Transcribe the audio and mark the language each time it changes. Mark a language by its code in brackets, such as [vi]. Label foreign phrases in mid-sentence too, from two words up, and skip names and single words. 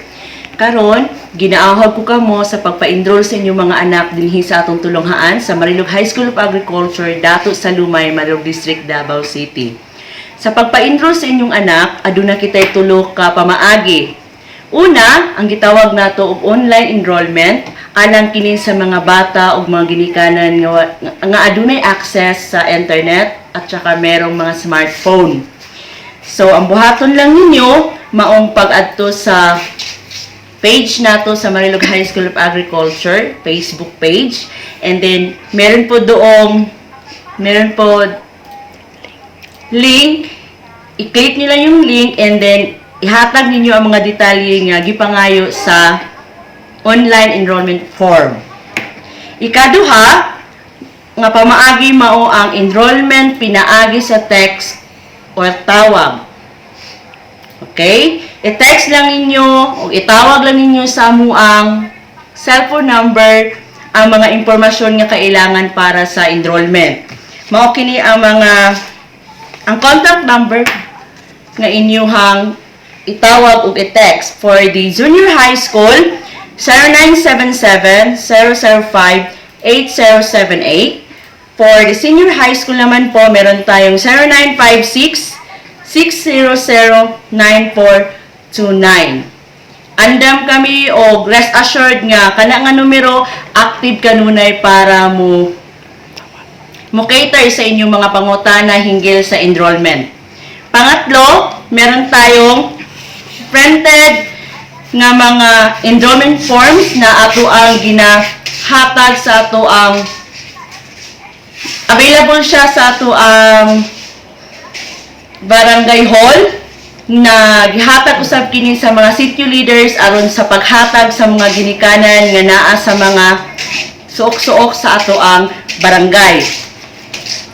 [ceb] Karon, ginaahog ko kamo sa pagpa-enroll sa inyong mga anak dinhi sa atong tulonghaan sa Marilog High School of Agriculture dato sa Lumay, Marilog District, Davao City. Sa pagpa-enroll sa inyong anak, aduna kitay tulo ka pamaagi. Una, ang gitawag nato og [en] online enrollment, [ceb] anang kini sa mga bata ug mga ginikanan nga adunay access sa internet [tl] at saka merong [ceb] mga smartphone. So, ang buhaton lang ninyo, maong pag-adto sa page nato sa Marilog High School of Agriculture, Facebook page. [en] And then, [tl] meron po link. I-click nyo lang yung [ceb] link [en] and then [ceb] ihatag ninyo ang mga detalye nga gipangayo sa [en] online enrollment form. [ceb] Ikaduha, nga pamaagi mao ang enrollment pinaagi sa text o tawag. Okay? I-text lang ninyo o itawag lang ninyo sa amuang [en] cellphone number [ceb] ang mga impormasyon nga kailangan para sa enrollment. Mao kini ang [en] contact number [ceb] nga inyuhang itawag o i-text. [en] For the junior high school, 0977-005-8078. For the senior high school [tl] naman po, meron tayong [en] 0956-600-9429. [ceb] Andam kami o [en] rest assured [ceb] nga kana nga numero active kanunay para mo cater sa inyong mga pangutana hinggil sa enrollment. Pangatlo, [tl] meron tayong [ceb] printed nga mga [en] enrollment forms [ceb] na ato ang ginahatag sa ato ang available siya sa ato ang [en] barangay hall [ceb] na gihatag usab kini sa mga [en] city leaders [ceb] aron sa paghatag sa mga ginikanan nga naa sa mga suok-suok sa ato ang barangay.